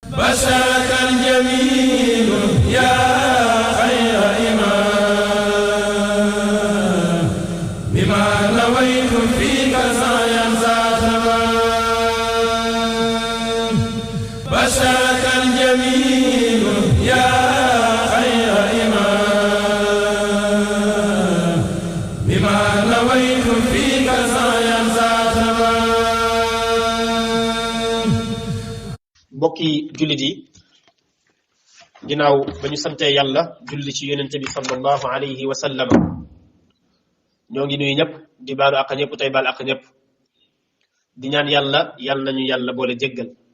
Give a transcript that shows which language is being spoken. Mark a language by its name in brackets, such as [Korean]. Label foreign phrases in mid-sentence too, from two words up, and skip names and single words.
[Arabic] بشرك الجميل يا خير إمام بما نويت فيك سعيا تمام بشرك الجميل يا خير إمام بما نويت فيك سعيا تمام. [Wolof] mbokki jullit yi ginnaaw ba ñu sante yàlla julli ci yonente bi [Arabic] صلى الله عليه وسلم [Wolof] ñoo ngi nuyu ñëpp di baalu ak ñëpp tey baal ak ñëpp di ñaan yàlla nañu yàlla boole jéggal.